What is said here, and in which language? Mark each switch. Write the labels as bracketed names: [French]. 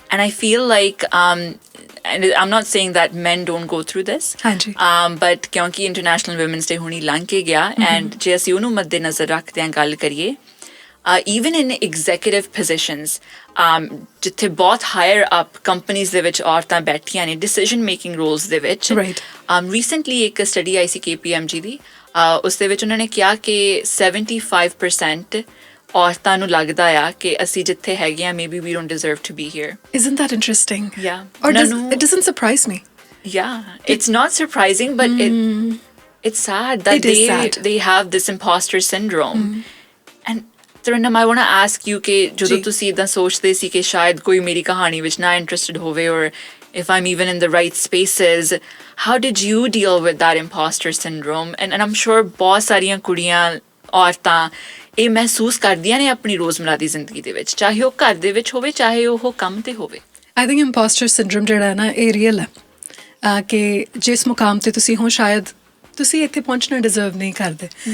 [English] And I feel like and I'm not saying that men don't go through this, but [Punjabi] ਕਿਉਂਕਿ international women's ਡੇ ਹੁਣੀ ਲੰਘ ਕੇ ਗਿਆ, and ਜੇ ਅਸੀਂ ਉਹਨੂੰ ਮੱਦੇ ਨਜ਼ਰ ਰੱਖਦੇ ਹਾਂ ਗੱਲ ਕਰੀਏ, [English] even in executive positions, [Punjabi] ਜਿੱਥੇ ਬਹੁਤ ਹਾਇਰ ਅਪ ਕੰਪਨੀਜ਼ ਦੇ ਵਿੱਚ ਔਰਤਾਂ ਬੈਠੀਆਂ ਨੇ ਡਿਸੀਜਨ ਮੇਕਿੰਗ ਰੋਲਸ ਦੇ ਵਿੱਚ। ਰੀਸੈਂਟਲੀ ਇੱਕ ਸਟੱਡੀ ਆਈ ਸੀ KPMG ਦੀ, ਉਸ ਦੇ ਵਿੱਚ ਉਹਨਾਂ ਨੇ ਕਿਹਾ ਕਿ 75% ਔਰਤਾਂ ਨੂੰ ਲੱਗਦਾ ਆ ਕਿ ਅਸੀਂ ਜਿੱਥੇ ਹੈਗੇ ਆ [English] maybe we don't deserve to be here. Isn't that interesting? Yeah. Or it doesn't surprise me. Yeah, it's not surprising, but it's sad that they have this impostor syndrome. And Tarannum, I want to ask you [Punjabi] ਕਿ ਜਦੋਂ ਤੁਸੀਂ ਇਦਾਂ ਸੋਚਦੇ ਸੀ ਕਿ ਸ਼ਾਇਦ ਕੋਈ ਮੇਰੀ ਕਹਾਣੀ ਵਿੱਚ ਨਾ ਇੰਟਰਸਟਿਡ ਹੋਵੇ, [English] or if I'm even in the right spaces, how did you deal with that impostor syndrome? And I'm sure [Punjabi] ਬਹੁਤ ਸਾਰੀਆਂ ਕੁੜੀਆਂ, ਔਰਤਾਂ ਇਹ ਮਹਿਸੂਸ ਕਰਦੀਆਂ ਨੇ ਆਪਣੀ ਰੋਜ਼ਮਰਾ ਦੀ ਜ਼ਿੰਦਗੀ ਦੇ ਵਿੱਚ, ਚਾਹੇ ਉਹ ਘਰ ਦੇ ਵਿੱਚ ਹੋਵੇ, ਚਾਹੇ ਉਹ ਕੰਮ ਤੇ ਹੋਵੇ। [English] I think [Punjabi] ਇੰਪੋਸਟਰ ਸਿੰਡਰਮ ਜਿਹੜਾ ਹੈ ਨਾ, ਇਹ ਰੀਅਲ ਹੈ ਕਿ ਜਿਸ ਮੁਕਾਮ ਤੇ ਤੁਸੀਂ ਹੋ ਸ਼ਾਇਦ ਤੁਸੀਂ ਇੱਥੇ ਪਹੁੰਚਣਾ ਡਿਜ਼ਰਵ ਨਹੀਂ ਕਰਦੇ।